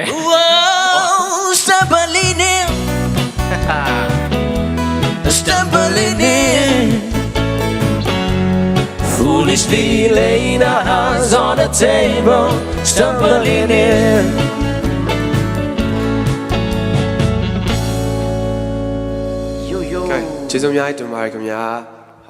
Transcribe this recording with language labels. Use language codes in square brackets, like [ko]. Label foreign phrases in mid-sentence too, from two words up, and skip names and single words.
[en] Whoa, stumbling in, stumbling in. Foolishly laying our hearts on the table, stumbling in. Yo yo. [my] ကျေးဇူးများတင်ပါတယ်ခင်ဗျာ